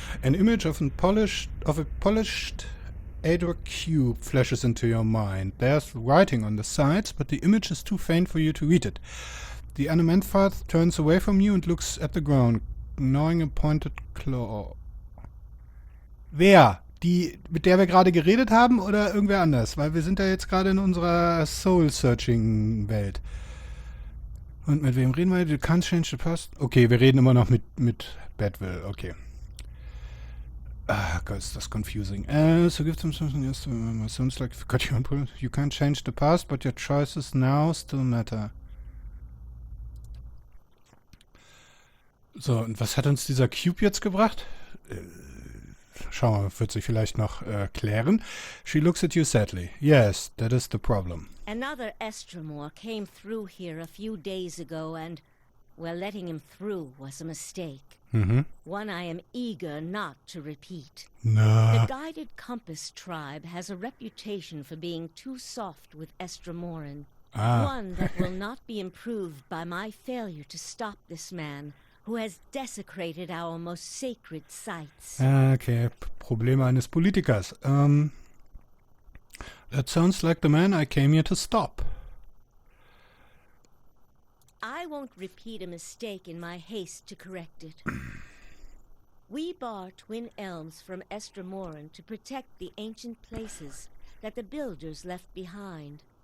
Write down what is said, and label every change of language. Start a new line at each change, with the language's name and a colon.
English: An image of a polished Adler cube flashes into your mind. There's writing on the sides, but the image is too faint for you to read it. The Anamanthath turns away from you and looks at the ground, gnawing a pointed claw.
German: Wer? Die, mit der wir gerade geredet haben, oder irgendwer anders? Weil wir sind ja jetzt gerade in unserer Soul-Searching-Welt. Und mit wem reden wir?
English: You can't change the past?
German: Okay, wir reden immer noch mit Badwill. Okay. Ah, Gott, ist das confusing.
English: So give them something else to remember. Sounds like you can't change the past, but your choices now still matter.
German: So, und was hat uns dieser Cube jetzt gebracht? Schauen wir mal, wird sich vielleicht noch klären.
English: She looks at you sadly. Yes, that is the problem. Another Estromor came through here a few days ago and, well, letting him through was a mistake. One I am eager not to repeat. The Guided Compass tribe has a reputation for being too soft with Estromoran. One that will not be improved by my failure to stop this man, who has desecrated our most sacred sites.
German: Okay, Probleme eines Politikers.
English: That sounds like the man I came here to stop. I won't repeat a mistake in my haste to correct it. We bar Twin Elms from Estromoran to protect the ancient places that the builders left behind.